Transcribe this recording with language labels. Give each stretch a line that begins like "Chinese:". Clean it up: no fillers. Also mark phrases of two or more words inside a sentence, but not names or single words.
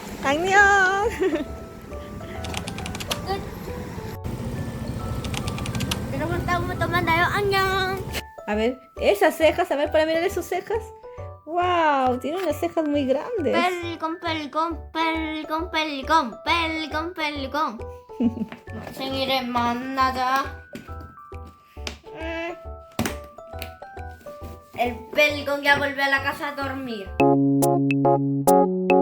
Korean: ¡Añón! 여러분 다음에 또 만나요. 안녕.
Spanish: A ver, esas cejas, a ver, para mirar sus cejas. ¡Wow! Tiene unas cejas muy grandes.
Korean: 펠리콘. 생일에 만나자.
Spanish: El pelicón ya volvió a la casa a dormir.